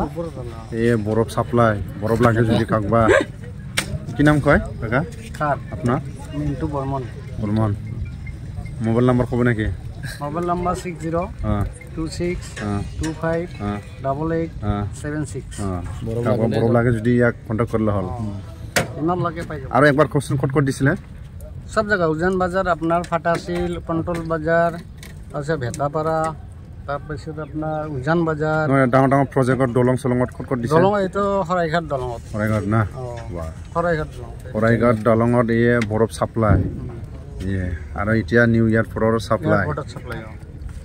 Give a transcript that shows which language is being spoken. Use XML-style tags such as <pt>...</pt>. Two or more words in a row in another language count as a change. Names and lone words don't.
<as>এই বৰফ সাপ্লাই বৰফ লাগে যদি কাকবা কি নাম কয় কাকা আপোনাৰ মিন্টু বৰ্মন মোবাইল নাম্বাৰ ক'ব নেকি মোবাইল নাম্বাৰ 6026258876 বৰফ লাগে যদি ইয়াক কণ্টেক্ট কৰিলে হ'ল ইমান লাগে পাই যাব আৰু একবাৰ কোশ্চেন ক'ত দিছিলে সব জায়গা উজান বাজার আপনার ফাটাশিল কন্ট্রোল বাজার আছে ভেটাপাড়া তাৰপিছত আপোনাৰ উজান বাজার ডাঙৰ ডাঙৰ প্ৰজেক্টৰ দলং চলঙত ক'ত দিছে দলং এইটো হৰাইঘাট দলঙত হৰাইঘাট না হৰাইঘাট দলঙত এই বৰফ সাপ্লাই আৰু এতিয়া নিউ এয়াৰপৰ্টৰ সাপ্লাই</as>